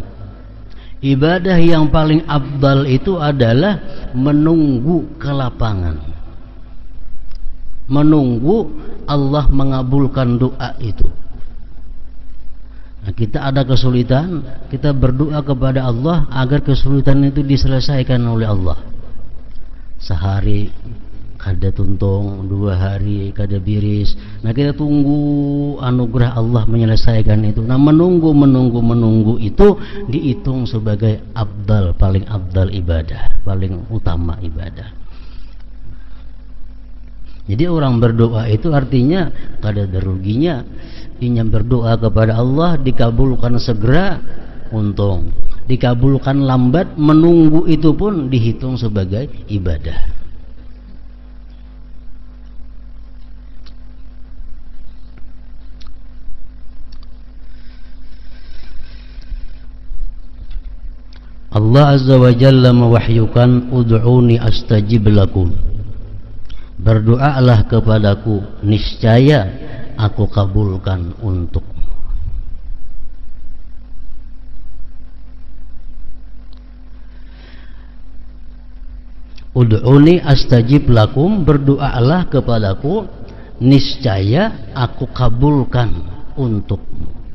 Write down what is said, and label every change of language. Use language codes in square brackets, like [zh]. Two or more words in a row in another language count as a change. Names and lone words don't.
[id] Ibadah yang paling afdal itu adalah menunggu kelapangan, menunggu Allah mengabulkan doa itu. Nah, kita ada kesulitan, kita berdoa kepada Allah agar kesulitan itu diselesaikan oleh Allah. [bjn] Sehari kada tuntung, 2 hari kada biris. [id] Nah, kita tunggu anugerah Allah menyelesaikan itu. Nah, menunggu itu dihitung sebagai afdal, paling afdal ibadah, paling utama ibadah. Jadi orang berdoa itu artinya kada ada ruginya. Inya berdoa kepada Allah dikabulkan segera, untung. Dikabulkan lambat, menunggu itu pun dihitung sebagai ibadah. [ar] الله عز وجل mewahyukan, ادعوني أستجب لكم. [id] Berdoalah kepadaku, niscaya aku kabulkan untuk. [ar] ادعوني أستجب لكم, [id] berdoalah kepadaku, niscaya aku kabulkan untukmu.